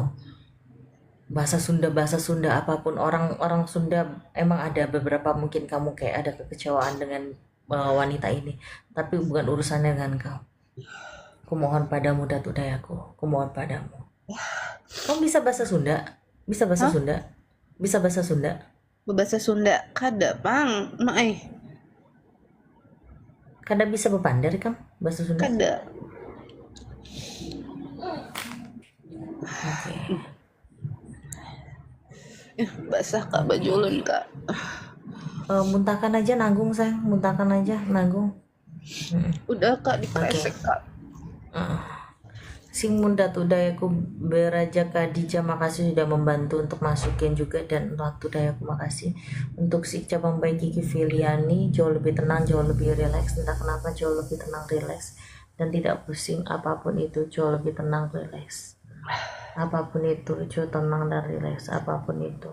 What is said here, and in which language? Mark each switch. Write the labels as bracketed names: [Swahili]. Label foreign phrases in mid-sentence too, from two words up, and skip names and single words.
[Indonesian] Bahasa Sunda apapun orang Sunda emang ada beberapa mungkin kamu kayak ada kekecewaan dengan wanita ini, tapi bukan urusannya dengan kau. Kumohon padamu Datuk Dayaku, kumohon padamu. Kamu bisa bahasa Sunda? Bisa bahasa Sunda? Bisa bahasa Sunda? [Banjar] Bahasa Sunda kada pang, mai Kada bisa bepandar kan bahasa Sunda? kada. [Indonesian] Oke. [Banjar] Basah kak baju ulun kak. [Indonesian] Muntahkan aja nanggung sayang, muntahkan aja nanggung. Udah kak dikresek kak. Sing Datuk Dayaku Beraja Kadija, makasih sudah membantu untuk masukin juga, dan Datuk Dayaku makasih untuk si cabang baik Kiki Filiani, jauh lebih tenang, jauh lebih rileks, entah kenapa jauh lebih tenang, rileks, dan tidak pusing apapun itu, jauh lebih tenang, rileks, apapun itu, jauh tenang dan rileks, apapun itu.